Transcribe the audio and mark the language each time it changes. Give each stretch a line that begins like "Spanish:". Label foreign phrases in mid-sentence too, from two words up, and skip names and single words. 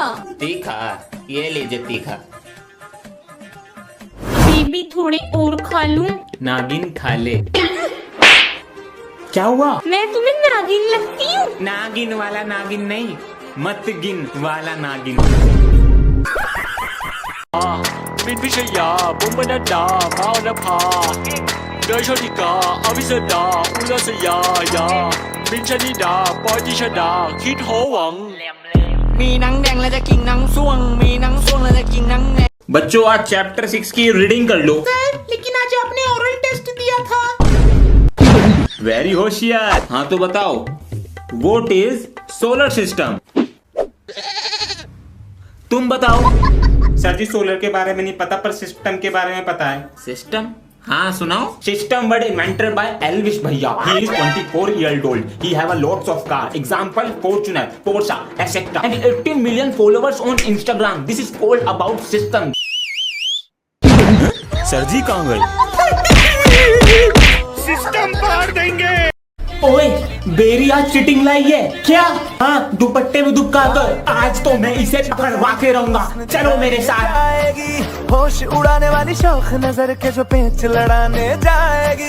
Hindi: तीखा? ये लीजिए तीखा। बेबी थोड़ी और खा लूं? नागिन खा ले। क्या हुआ? मैं तुम्हें नागिन लगती हूँ? नागिन वाला नागिन नहीं, मत गिन वाला नागिन।
Thai: มินพิชยาบุ๋มบรรดาพาวนภาเดยโชติกาอวิสดาอุลสยายามินชนิดาปอยติชดาคิดโหหวังมีหนังแดงแล้วจะกินหนังส่วงมีหนังส่วงแล้วจะกินหนังแดง
Hindi: बच्चों आज चैप्टर 6 की रीडिंग कर लो। लेकिन आज आपने
English: oral test
Hindi: दिया था। वेरी होशियार। हाँ तो बताओ,
English: what is solar system?
Hindi: तुम बताओ। सर जी सोलर के बारे में नहीं पता, पर सिस्टम के बारे में पता है। सिस्टम? हाँ सुनाओ।
English: system word invented by Elvish भैया। He is 24 years old. He have a lots of car. Example Fortuner, Porsche, etc. And 18 million followers on Instagram. This is called about system.
Hindi: सर जी कहाँ गए? सिस्टम पार देंगे। ओए बेरी आज चिटिंग लाई है क्या? हाँ दुपट्टे में दुबका कर, आज तो मैं इसे पकड़वा के रहूंगा। चलो मेरे साथ। आएगी होश उड़ाने वाली शौक नजर के जो पेच लड़ाने जाएगी।